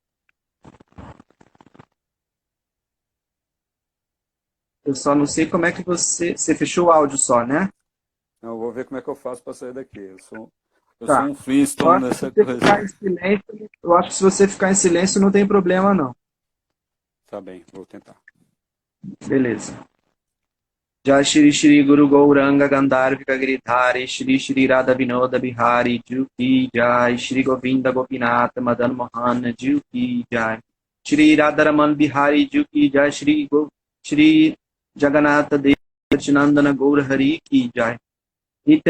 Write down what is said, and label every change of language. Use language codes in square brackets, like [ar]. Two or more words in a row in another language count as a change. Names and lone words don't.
[pt] Eu só não sei como é que você fechou o áudio só, né? Não, eu vou ver como é que eu faço para sair daqui. Eu sou Tá. um Eu Flintstone acho que se nessa você coisa. ficar em silêncio, eu acho que se você ficar em silêncio não tem problema não. Tá bem, vou tentar. Beleza. [hi] जय श्री श्री गुरु गौरांग गान्धर्विका गिरिधारी श्री श्री राधा विनोद बिहारी जूकी जय श्री गोविन्द गोपीनाथ मदन मोहन जूकी जय श्री राधारमण बिहारी जूकी जय श्री जगन्नाथ देवचिनन्दन गौर हरि की जय नित्य